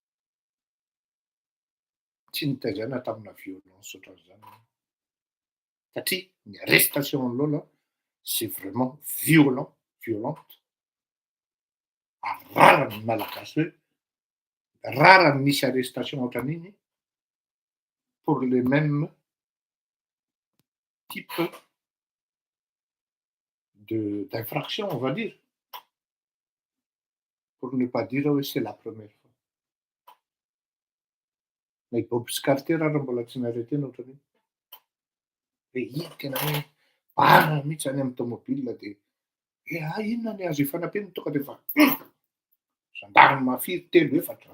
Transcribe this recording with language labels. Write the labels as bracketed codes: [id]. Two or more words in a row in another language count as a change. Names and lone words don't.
[mg] Tsy nitaizana tamina violence ohatran'izany. Satria ny arrestation amin'olo [fr] c'est vraiment violent, violente. [mg] Rara ny malagasy hoe rara ny misy arrestation ohatran'iny [fr] pour les mêmes types d'infraction, on va dire. Pour ne pas dire hoe c'est la première fois. [mg] Na i Bob Scarter raha mbola tsy naretena ohatran'iny. Hoe iny tena hoe bara mihitsy any amin'ny tômôbila de inona ny azo ifanampiana tonga de fa gendarme mafiry telo efatra.